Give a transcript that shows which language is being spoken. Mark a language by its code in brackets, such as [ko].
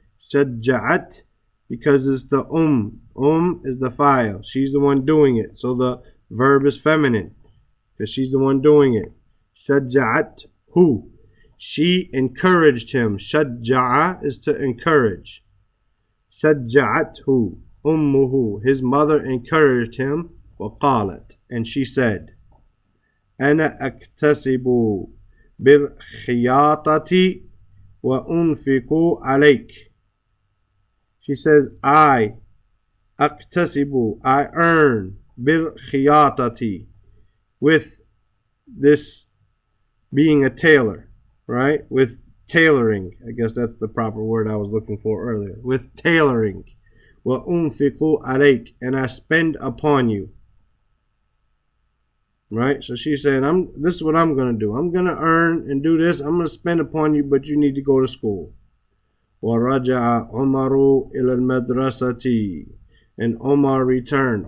[ar] شَجَّعَتْ, [en] because it's the is the file, she's the one doing it, so the verb is feminine because she's the one doing it. [ar] شَجَّعَتْهُ, [en] she encouraged him. [ar] شَجَّعَ [en] is to encourage. [ar] شَجَّعَتْهُ أُمُّهُ, [en] his mother encouraged him. [ar] وَقَالَتْ, [en] and she said, [ar] أَنَا أَكْتَسِبُ بِالْخِيَاطَةِ وَأُنْفِقُ عَلَيْكَ. [en] She says, I [ar] أَكْتَسِبُ, [en] I earn, [ar] بِالْخِيَاطَةِ, [en] with this being a tailor, right? With tailoring, I guess that's the proper word I was looking for earlier. With tailoring. [ar] وَأُنْفِقُ عَلَيْكَ, [en] and I spend upon you. Right? So she's saying, this is what I'm gonna do. I'm gonna earn and do this. I'm gonna spend upon you, but you need to go to school. [ar] وَرَجَعَ عُمَرُ إِلَى الْمَدْرَسَةِ [en] And Omar returned.